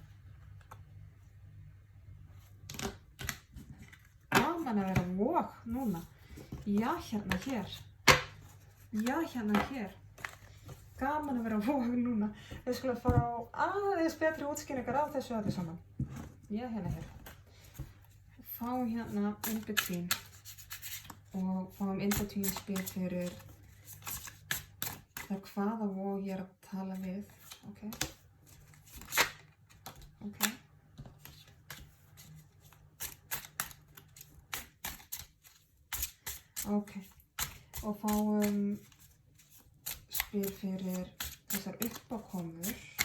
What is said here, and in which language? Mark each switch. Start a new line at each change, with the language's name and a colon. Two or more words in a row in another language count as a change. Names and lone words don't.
Icelandic: Gaman að vera Vog núna. Já, hérna hér. Já, hérna hér. Gaman að vera Vog núna. Við skulum fá aðeins betri útskýringar á þessu öllu saman. Já, hérna hér. Fáum hérna
English: in between.
Icelandic: Og fáum
English: in between
Icelandic: spil fyrir það hvaða Vog ég að tala við. Ok. Ok. Ok, og fáum spil fyrir þessar uppákomur.